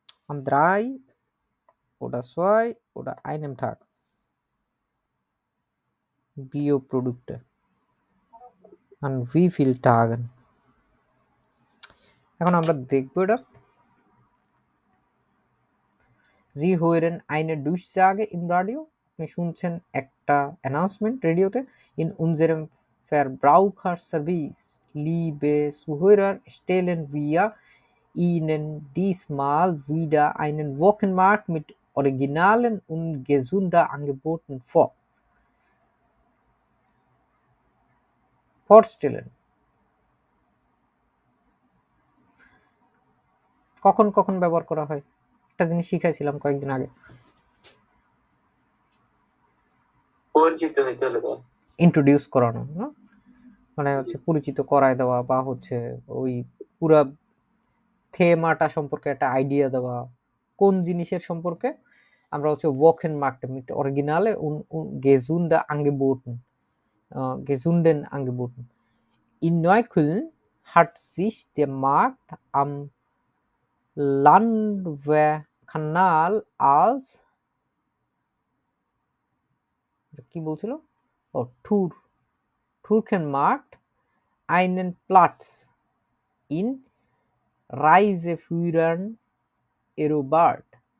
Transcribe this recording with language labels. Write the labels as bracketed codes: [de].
[de] An 3 oder 2 oder einem Tag. Bioprodukte. An wie viel Tagen? [bn] এখন আমরা দেখব এটা। [de] Sie hören eine Durchsage im Radio. [bn] আপনি শুনছেন একটা অ্যানাউন্সমেন্ট রেডিওতে। [de] In unserem Verbraucherservice, liebe Zuhörer, stellen wir Ihnen diesmal wieder einen Wochenmarkt mit originalen und gesunden Angeboten vor. Vorstellen. [bn] কখন কখন ব্যবহার করা হয়? একটা জিনিস শিখাইছিলাম কয়েকদিন আগে। পরিচিত হইতে হলে ইন্ট্রোডিউস করানো না, মানে হচ্ছে পরিচিত করায় দেওয়া বা হচ্ছে ওই পুরা থেমাটা সম্পর্কে একটা আইডিয়া দেওয়া, কোন জিনিসের সম্পর্কে আমরা হচ্ছে [de] Wochenmarkt mit Originale und gesunde Angeboten, gesunden Angeboten. In Neukölln hat sich der Markt am Landwehrkanal als [bn] কি বলছিল [de] Turkenmarkt einen Platz in Reiseführern erobert.